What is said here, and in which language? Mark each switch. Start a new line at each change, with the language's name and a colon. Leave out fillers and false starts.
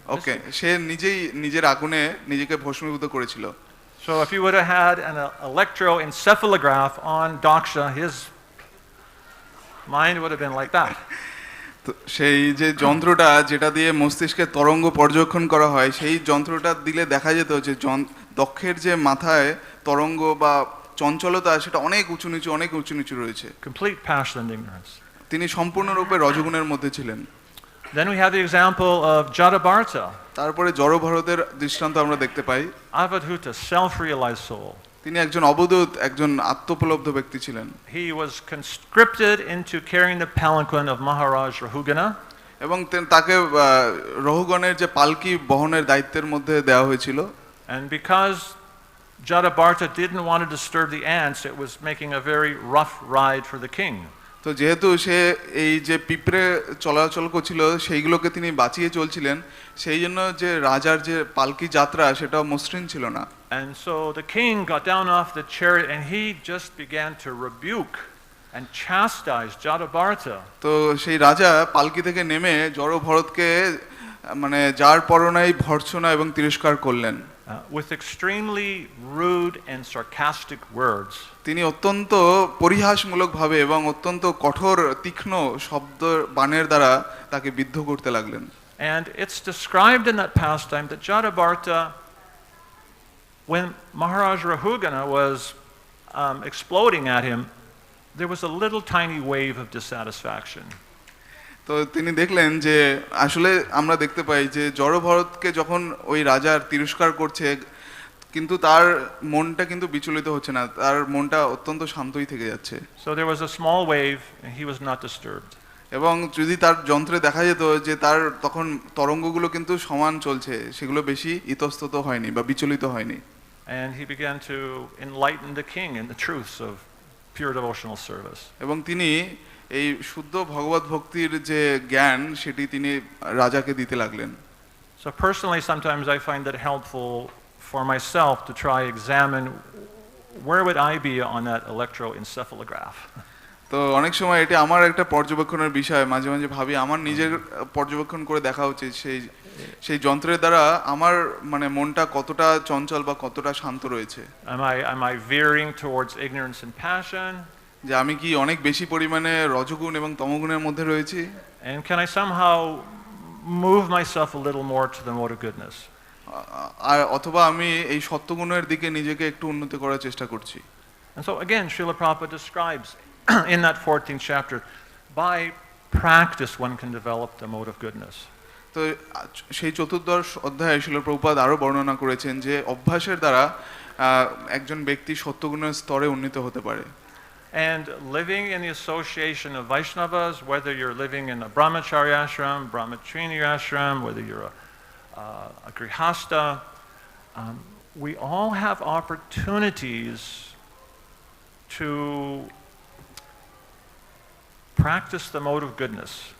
Bangla: ওকে, সে নিজেই নিজের আগুনে নিজেকে ভস্মীভূত করেছিল।
English: So if you would have had an electroencephalograph on Daksha, his mind would have been like that.
Bangla: তো সেই যে যন্ত্রটা যেটা দিয়ে মস্তিষ্কের তরঙ্গ পর্যবেক্ষণ করা হয়, সেই যন্ত্রটা দিলে দেখা যেত যে দক্ষের যে মাথায় তরঙ্গ বা চঞ্চলতা সেটা অনেক উঁচু নিচু রয়েছে।
English: Complete passion and ignorance.
Bangla: তিনি সম্পূর্ণরূপে রজগুণের মধ্যে ছিলেন।
English: Then we have the example of Jatavarta.
Bangla: তারপরে জড়ভরতের দৃষ্টান্ত আমরা দেখতে পাই।
English: Avadhuta, self-realized soul.
Bangla: তিনি একজন অবধূত, একজন আত্মোপলব্ধ ব্যক্তি ছিলেন।
English: He was conscripted into carrying the palanquin of Maharaj Rahugana.
Bangla: এবং তাকে রহুগণের যে পালকি বহনের দায়িত্বের মধ্যে দেওয়া হয়েছিল।
English: And because Jatavarta didn't want to disturb the ants, it was making a very rough ride for the king.
Bangla: তো যেহেতু সে এই যে পিঁপড়ে চলাচল করছিল সেইগুলোকে তিনি বাঁচিয়ে চলছিলেন, সেই জন্য যে রাজার যে পালকি যাত্রা সেটা মসৃণ ছিল না।
English: And so the king got down off the chariot and he just began to rebuke and chastise Jatavarta.
Bangla: তো সেই রাজা পালকি থেকে নেমে জড় ভরতকে মানে যার পরনাই ভর্ৎসনা এবং তিরস্কার করলেন।
English: With extremely rude and sarcastic words.
Bangla: তিনি অত্যন্ত পরিহাসমূলকভাবে এবং অত্যন্ত কঠোর তীক্ষ্ণ শব্দ বাণের দ্বারা তাকে বিদ্ধ করতে লাগলেন।
English: And it's described in that pastime that Jatavarta, when Maharaj Rahugana was exploding at him, there was a little tiny wave of dissatisfaction.
Bangla: তো তিনি দেখলেন যে আসলে আমরা দেখতে পাই যে জড় ভরতকে যখন ওই রাজার তিরস্কার করছে, কিন্তু তার মনটা কিন্তু বিচলিত হচ্ছে না, তার মনটা অত্যন্ত শান্তই থেকে যাচ্ছে।
English: So there was a small wave and he was not disturbed.
Bangla: এবং যদি তার যন্ত্রে দেখা যেত যে তার তখন তরঙ্গগুলো কিন্তু সমান চলছে, সেগুলো বেশি ইতস্তত হয়নি বা বিচলিত হয়নি।
English: And he began to enlighten the king in the truths of pure devotional service.
Bangla: এবং তিনি এই শুদ্ধ ভগবত ভক্তির যে জ্ঞান সেটি তিনি রাজাকে দিতে লাগলেন।
English: So personally sometimes I find that helpful for myself to try examine where would I be on that electroencephalograph.
Bangla: তো অনেক সময় এটা আমার একটা পর্যবেক্ষণের বিষয়, মাঝে মাঝে ভাবি আমার নিজের পর্যবেক্ষণ করে দেখা উচিত সেই যন্ত্রের দ্বারা আমার মানে মনটা কতটা চঞ্চল বা কতটা শান্ত রয়েছে।
English: Am I veering towards ignorance and passion?
Bangla: যে আমি কি অনেক বেশি পরিমাণে রজগুণ এবং তমগুণের মধ্যে রয়েছি?
English: And can I somehow move myself a little more to the mode of goodness?
Bangla: আর অথবা আমি এই সত্যগুণের দিকে নিজেকে একটু উন্নতি করার চেষ্টা করছি।
English: And so again Srila Prabhupada describes in that 14th chapter, by practice one can develop the mode of goodness.
Bangla: তো সেই চতুর্দশ অধ্যায়ে শ্রীল প্রভুপাদ আরো বর্ণনা করেছেন যে অভ্যাসের দ্বারা একজন ব্যক্তি সত্যগুণের স্তরে উন্নীত হতে পারে।
English: And living in the association of Vaishnavas, whether you're living in a brahmacharya ashram, brahmachari ashram, whether you're a grihasta, we all have opportunities to practice the mode of goodness.